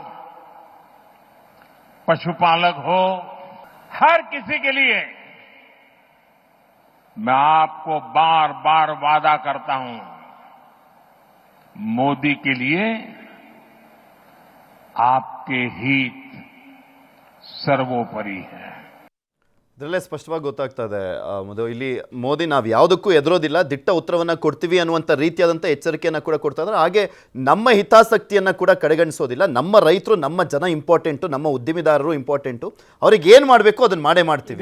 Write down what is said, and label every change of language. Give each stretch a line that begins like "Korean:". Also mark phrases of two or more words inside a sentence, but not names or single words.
Hindi: पशुपालक हो, हर किसी के लिए मैं आपको बार बार वादा करता हूं, मोदी के लिए आपके हित सर्वोपरि है.
Kannada: ಇದರಲ್ಲೇ ಸ್ಪಷ್ಟವಾಗಿ ಗೊತ್ತಾಗ್ತಾ ಇದೆ ಮಧು, ಇಲ್ಲಿ ಮೋದಿ ನಾವು ಯಾವುದಕ್ಕೂ ಎದುರೋದಿಲ್ಲ, ದಿಟ್ಟ ಉತ್ತರವನ್ನು ಕೊಡ್ತೀವಿ ಅನ್ನುವಂಥ ರೀತಿಯಾದಂಥ ಎಚ್ಚರಿಕೆಯನ್ನು ಕೂಡ ಕೊಡ್ತಾ ಇದ್ದಾರೆ. ಹಾಗೆ ನಮ್ಮ ಹಿತಾಸಕ್ತಿಯನ್ನು ಕೂಡ ಕಡೆಗಣಿಸೋದಿಲ್ಲ. ನಮ್ಮ ರೈತರು, ನಮ್ಮ ಜನ ಇಂಪಾರ್ಟೆಂಟು, ನಮ್ಮ ಉದ್ಯಮಿದಾರರು ಇಂಪಾರ್ಟೆಂಟು, ಅವ್ರಿಗೆ ಏನು ಮಾಡಬೇಕು ಅದನ್ನು ಮಾಡೇ ಮಾಡ್ತೀವಿ.